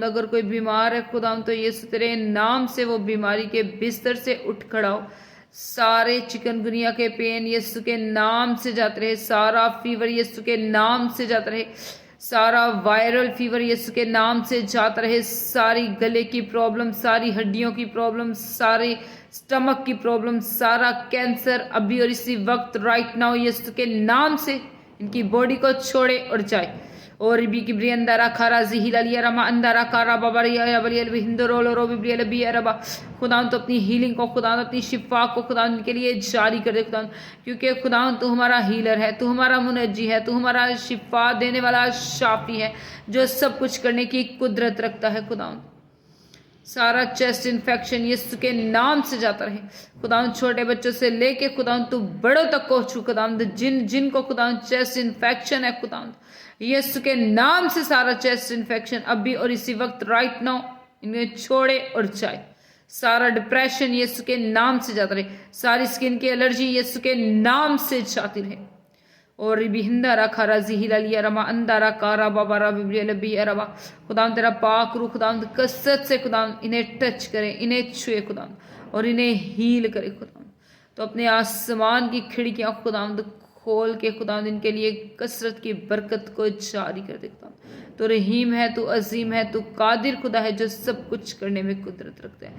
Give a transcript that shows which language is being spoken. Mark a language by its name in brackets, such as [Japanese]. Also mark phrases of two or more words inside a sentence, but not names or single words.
[Urdu] اگر کوئی بیمار ہے خداوند تو یسوع تیرے نام سے وہ بیماری کے بستر سے اٹھ کھڑا ہو، سارے چکن گنیا کے پین یسوع کے نام سے جاتے رہے، سارا فیور یسوع کے نام سے جاتا رہے، سارا [English] viral fever [Urdu] یسوع کے نام سے جاتا رہے، ساری گلے کی پرابلم، ساری ہڈیوں کی پرابلم، ساری سٹمک کی پرابلم، سارا کینسر ابھی اور اسی وقت [English] right now [Urdu] یسوع کے نام سے ان کی باڈی کو چھوڑے اور جائے۔ اور بھی کبری اندارا کھارا زہیل علی رما اندارا کارا بابریا بلی البی ہندرول رو ببری البی ربا خداوند، تو اپنی ہیلنگ کو خداوند، اپنی شفا کو خداوند کے لیے جاری کر دے خداوند، کیونکہ خداوند تو ہمارا ہیلر ہے، تو ہمارا منجی ہے، تو ہمارا شفا دینے والا شافی ہے، جو سب کچھ کرنے کی قدرت رکھتا ہے خداوند۔ سارا [English] chest infection [Urdu] یسوع کے نام سے جاتا رہے خداوند، چھوٹے بچوں سے لے کے خداوند تو بڑوں تک کو چھو خداوند، جن کو خداوند [English] chest infection [Urdu] ہے خداوند، یسوع کے نام سے سارا [English] chest infection [Urdu] ابھی اور اسی وقت [English] right now [Urdu] انہیں چھوڑے اور جائے۔ سارا ڈپریشن یسوع کے نام سے جاتا رہے، ساری سکن کی الرجی یسوع کے نام سے جاتی رہے۔ اور بھی ہندارا کھارا زہیل علی رما اندارا کارا بابارا ببری البی ربا خداوند، تیرا پاک روح خداوند کثرت سے خداوند انہیں ٹچ کرے، انہیں چھوئے خداوند، اور انہیں ہیل کرے خداوند۔ تو اپنے آسمان کی کھڑکیاں خداوند کھول کے خداوند ان کے لیے کثرت کی برکت کو جاری کر دے خداوند۔ تو رحیم ہے، تو عظیم ہے، تو قادر خدا ہے، جو سب کچھ کرنے میں قدرت رکھتا ہے۔